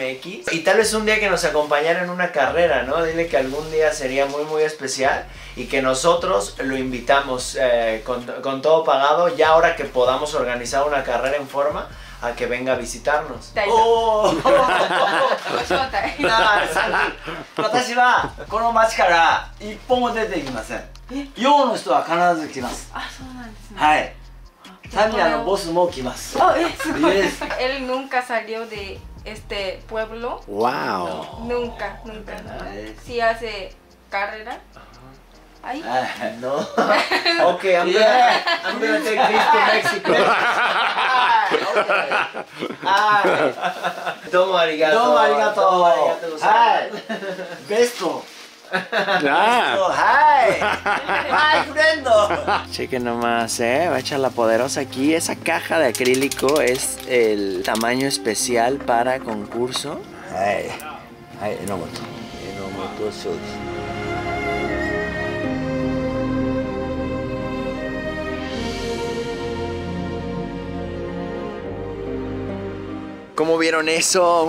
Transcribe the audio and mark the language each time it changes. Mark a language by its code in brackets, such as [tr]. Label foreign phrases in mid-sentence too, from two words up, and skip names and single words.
[es] Y tal vez un día que nos acompañara en una carrera, ¿no? Dile que algún día sería muy especial y que nosotros lo invitamos con todo pagado, ya ahora que podamos organizar una carrera en forma, a que venga a visitarnos. [ja] 私はこの町から一歩も出ていきません。洋の人は必ず来ます。あ、そうなんですね。はい。タミヤのボスも来ます。 [es] すごい。Él nunca salió de este pueblo. [en] Wow. [es] Nunca. Si hace carrera. Ahí. No. [en] Okay, I'm gonna take this to Mexico. [ja] どうも ありがとう. どうも ありがとう. [en] Hi. Besto. Hi. My friend. [es] Chequen nomás, va a echar la poderosa aquí. Esa caja de acrílico es el tamaño especial para concurso. [en] Hi, Enomoto shows. [es] ¿Cómo vieron eso?